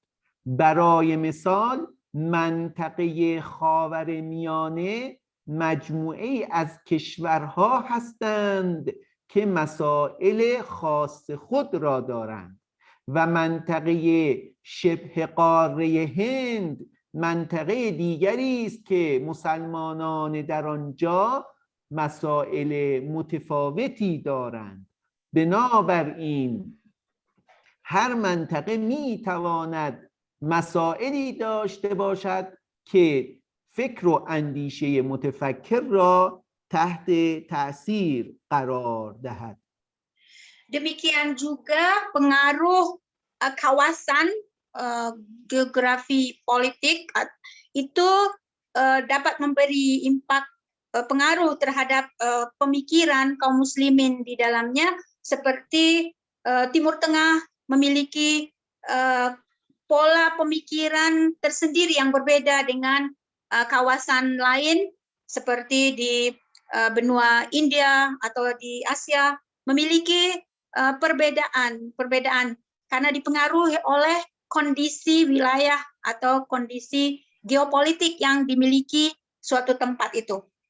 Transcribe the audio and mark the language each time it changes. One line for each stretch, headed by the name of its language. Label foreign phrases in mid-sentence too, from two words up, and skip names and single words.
Persian: برای مثال منطقه خاورمیانه مجموعه از کشورها هستند که مسائل خاص خود را دارند و منطقه شبه قاره هند منطقه دیگری است که مسلمانان در آنجا مسائل متفاوتی دارند. بنابراین هر منطقه می تواند مسائلی داشته باشد که فکر و اندیشه متفکر را تحت تأثیر قرار دهد.
Indonesian: Demikian juga pengaruh kawasan geografi politik itu dapat memberi impak pengaruh terhadap pemikiran kaum muslimin di dalamnya, seperti Timur Tengah memiliki pola pemikiran tersendiri yang berbeda dengan kawasan lain seperti di benua India atau di Asia, memiliki perbedaan karena dipengaruhi oleh kondisi wilayah atau kondisi geopolitik yang dimiliki suatu tempat itu.